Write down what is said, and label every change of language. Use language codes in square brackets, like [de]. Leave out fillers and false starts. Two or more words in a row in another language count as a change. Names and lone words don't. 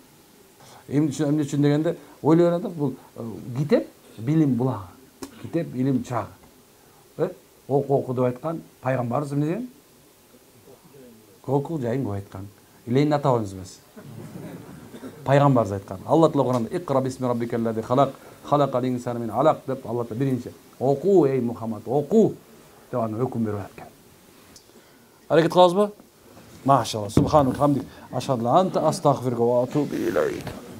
[ky] Эмне үчүн дегенде ойлой берем да, бул китеп билим булагы. Китеп илим чагы. Оку деп айткан пайгамбарыбыз эмне деген? Оку жайын деп айткан. Ленин атабыз эмес. Пайгамбарыбыз айткан. Алла Таала Куранда [ar] «اقرأ باسم ربك الذي خلق، خلق الإنسان من علق» [ky] деп Алла Таала биринчи оку ey Мухаммад, оку деп аны өкүм берип аткан. Аракет кылабызбы? Машалла. [ar] سبحان حمدك. أشهد أنت أستغفرك وأتوب إليك.